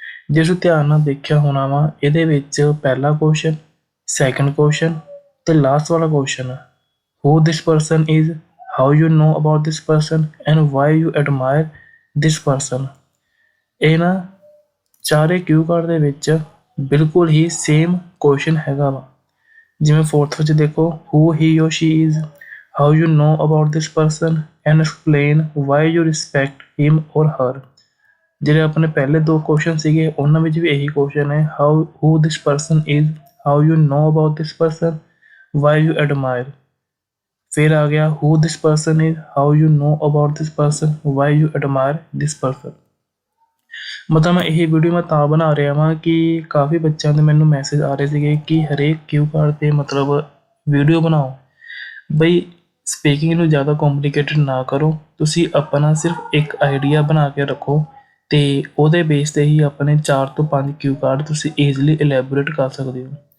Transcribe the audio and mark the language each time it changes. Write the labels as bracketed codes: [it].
[pa] ਜੇ ਤੁਸੀਂ ਧਿਆਨ ਨਾਲ ਦੇਖਿਆ ਹੋਣਾ ਵਾ ਇਹਦੇ ਵਿੱਚ ਪਹਿਲਾ ਕੁਐਸਚਨ, ਸੈਕੰਡ ਕੁਐਸਚਨ ਤੇ ਲਾਸਟ ਵਾਲਾ question [en] who this person is, how you know about this person [pa] and why you admire this person। ਇਹ ਨਾ ਚਾਰੇ ਕਿਊ ਕਾਰਡ ਦੇ ਵਿੱਚ ਬਿਲਕੁਲ ਹੀ ਸੇਮ ਕੁਐਸਚਨ ਹੈਗਾ ਵਾ। ਜਿਵੇਂ ਫੋਰਥ ਵਿੱਚ ਦੇਖੋ [en] who he or she is, how you know about this person and explain why you respect him or her। [pa] ਜਿਹੜੇ ਆਪਣੇ ਪਹਿਲੇ ਦੋ ਕੁਐਸਚਨ ਸੀਗੇ ਉਹਨਾਂ ਵਿੱਚ ਵੀ ਇਹੀ ਕੁਐਸਚਨ ਹੈ [en] who this person is, how you know about this person, why you admire। [hi] फिर आ गया [en] who this person is, how you know about this person, why you admire this person। [pa] ਮਤਲਬ ਮੈਂ ਇਹ ਵੀਡੀਓ ਮੈਂ ਤਾਂ ਬਣਾ ਰਿਹਾ ਵਾਂ ਕਿ ਕਾਫੀ ਬੱਚਿਆਂ ਦੇ ਮੈਨੂੰ ਮੈਸੇਜ ਆ ਰਹੇ ਸੀਗੇ ਕਿ ਹਰੇਕ ਕਿਊ ਕਾਰਡ 'ਤੇ ਮਤਲਬ ਵੀਡੀਓ ਬਣਾਓ। ਬਈ ਸਪੀਕਿੰਗ ਨੂੰ ਜ਼ਿਆਦਾ ਕੰਪਲੀਕੇਟਡ ਨਾ ਕਰੋ, ਤੁਸੀਂ ਆਪਣਾ ਸਿਰਫ ਇੱਕ ਆਈਡੀਆ ਬਣਾ ਕੇ ਰੱਖੋ ਅਤੇ ਉਹਦੇ ਬੇਸ 'ਤੇ ਹੀ ਆਪਣੇ 4 ਤੋਂ 5 ਕਿਊ ਕਾਰਡ ਤੁਸੀਂ ਈਜ਼ਲੀ ਇਲੈਬੋਰੇਟ ਕਰ ਸਕਦੇ ਹੋ।